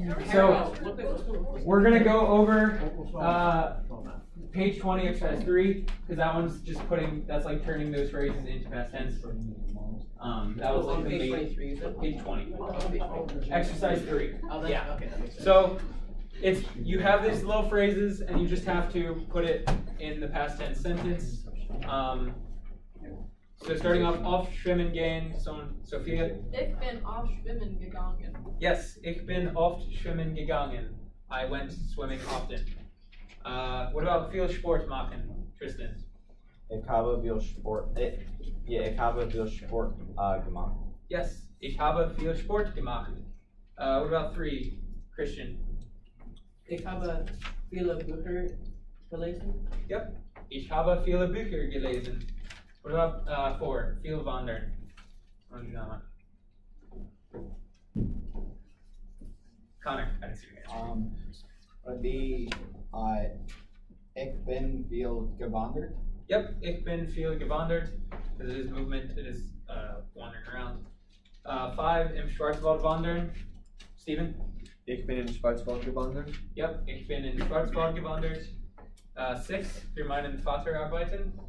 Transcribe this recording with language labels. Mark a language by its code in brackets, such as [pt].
[en] So we're going to go over page 20, exercise 3, because that one's just that's like turning those phrases into past tense. That was like page 23, is it? Page 20. Exercise 3. Yeah. Okay, that makes sense. So you have these little phrases, and you just have to put it in the past tense sentence. So starting off [de] schwimmen gehen, [en] Sophia. [de] Ich bin oft schwimmen gegangen. Yes, ich bin oft schwimmen gegangen. [en] I went swimming often. What about [de] viel Sport machen, [en] Tristan? [de] Ich habe viel Sport. Ich habe viel Sport gemacht. Yes, ich habe viel Sport gemacht. [en] What about 3, Christian? [de] Ich habe viele Bücher gelesen. Yep, ich habe viele Bücher gelesen. [en] What about 4, [de] viel wandern? [en] Wanna do that one? Connor, I didn't see your hand. Would be, [de] ich bin viel gewandert. Yep, ich bin viel gewandert. [en] Because it is movement, it is wandering around. [de] 5, im Schwarzwald wandern. [en] Steven? [de] Ich bin in Schwarzwald gewandert. Yep, ich bin in Schwarzwald gewandert. 6, für meinen Vater arbeiten.